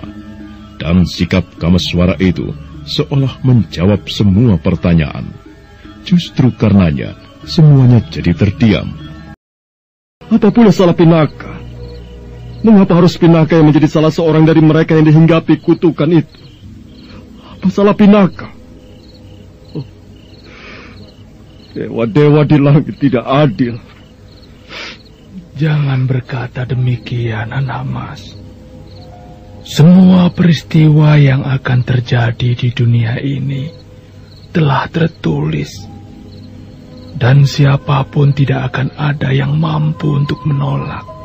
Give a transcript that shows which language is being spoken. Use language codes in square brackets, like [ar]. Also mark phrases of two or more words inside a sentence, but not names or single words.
[id] Dan sikap Kameswara itu seolah menjawab semua pertanyaan. Justru karenanya, semuanya jadi terdiam. Apa pula salah Pinaka? Mengapa harus Pinaka yang menjadi salah seorang dari mereka yang dihinggapi kutukan itu? Apa salah Pinaka? Dewa-dewa di langit tidak adil. Jangan berkata demikian, anak mas. Semua peristiwa yang akan terjadi di dunia ini telah tertulis. Dan siapapun tidak akan ada yang mampu untuk menolak.